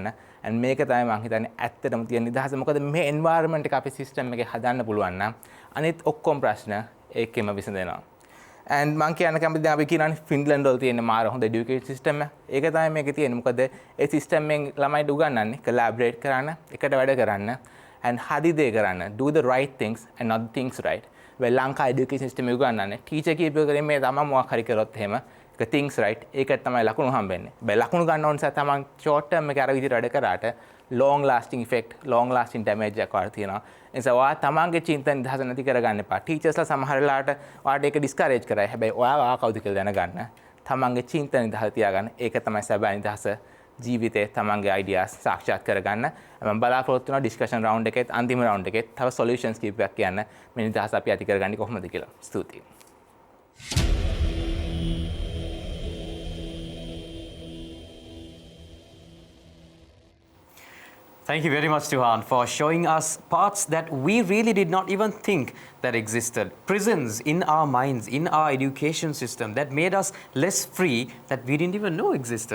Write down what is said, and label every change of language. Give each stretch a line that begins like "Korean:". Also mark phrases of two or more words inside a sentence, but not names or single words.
Sinhala: and මේක තමයි මම හිතන්නේ ඇත්තටම තියෙන නිදහස. මොකද මේ environment එක අපේ system එකේ හදන්න පුළුවන් නම් අනිත් ඔක්කොම ප්‍රශ්න ඒකෙම විසඳෙනවා. and මම කියන්න කැමති දැන් අපි කියනනේ ෆින්ලන්ඩ් වල තියෙන මාර හොඳ
English: education system
Sinhala: එක. ඒක තමයි මේකේ තියෙන්නේ. මොකද ඒ system එකෙන් ළමයිට උගන්වන්නේ collaborate කරන්න, එකට වැඩ කරන්න and හරි දේ කරන්න.
English: do the right things and not the things right.
Sinhala: වෙයි ලංකා
English: education system
Sinhala: එක උගන්වන්නේ ටීචර් කීපය කරේ මේ තමයි මොකක් හරි කරොත් එහෙම ඒක
English: things right
Sinhala: ඒකට තමයි ලකුණු හම්බෙන්නේ. වෙයි ලකුණු ගන්න ඕන නිසා තමයි
English: short term
Sinhala: එකේ අර විදිහට වැඩ කරාට
English: long lasting effect, long lasting damage
Sinhala: එකක් වගේ තියෙනවා. ඒ නිසා ඔයා තමන්ගේ චින්තන නිදහස නැති කරගන්න එපා. ටීචර්ස්ලා සමහර වෙලාවට ඔයාට ඒක discourage කරයි. හැබැයි ඔයා කවුද කියලා දැනගන්න. තමන්ගේ චින්තන නිදහස තියාගන්න. ඒක තමයි සැබෑ නිදහස. ජීවිතේ තමන්ගේ ideas සාක්ෂාත් කරගන්න. මම බලාපොරොත්තු වෙනවා
English: discussion round
Sinhala: එකේත් අන්තිම round එකේත් තව solutions කීපයක් කියන්න මේ නිදහස අපි ඇති කරගන්නේ කොහොමද කියලා. ස්තුතියි.
English: Thank you very much, Tuhan, for showing us parts that we really did not even think that existed. Prisons in our minds, in our education system that made us less free that we didn't even know existed.